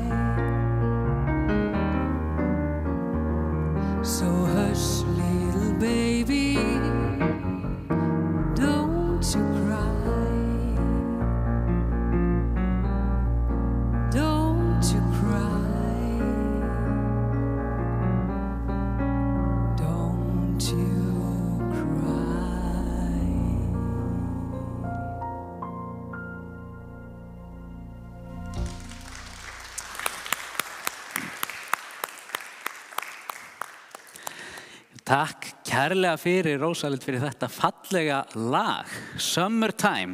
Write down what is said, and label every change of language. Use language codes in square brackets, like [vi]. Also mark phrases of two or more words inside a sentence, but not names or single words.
[en] So hush, little baby, don't you cry. Don't you cry. Don't you cry. [is] Takk kærlega fyrir, Rósalind, fyrir þetta fallega lag, Summertime.